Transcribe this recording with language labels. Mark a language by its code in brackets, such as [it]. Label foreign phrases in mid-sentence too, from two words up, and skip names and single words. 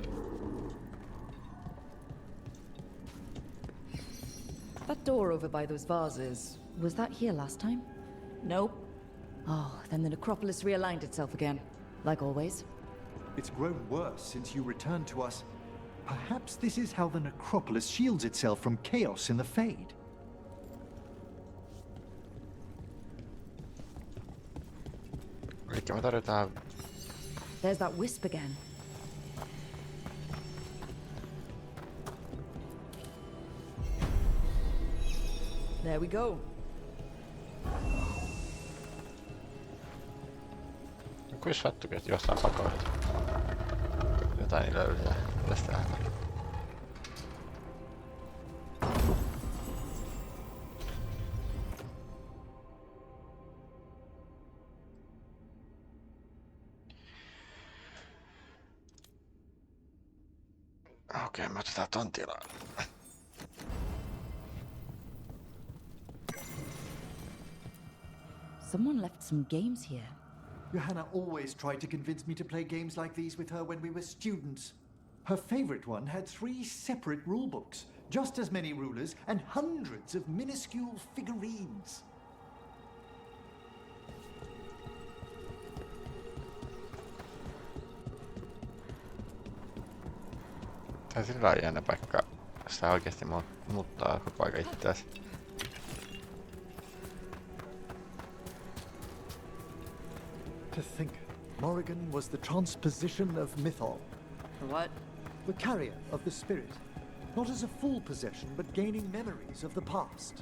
[en] That door over by those vases, was that here last time? Nope. Oh, then the necropolis realigned itself again. Like always. It's grown worse since you returned to us. Perhaps this is how the necropolis shields itself from chaos in the Fade. [fi] Elikkä me tarvitaan... [en] There's that wisp again. There we go. [fi] Kuinka sattukin, että jostain pakoilta? Jotain ei löydetä. Mitäs tää on? Okei, me otetaan ton tilaan. [en] Someone left some games here. Johanna always tried to convince me to play games like these with her when we were students. Her favorite one had 3 separate rulebooks, just as many rulers, and hundreds of minuscule figurines. [fi] Tää on sillä lailla jännä paikka. Sitä oikeesti muuttaa koko aika itseäsi. [en] To think, Morrigan was the transposition of Mythol. What? The carrier of the spirit. Not as a full possession, but gaining memories of the past.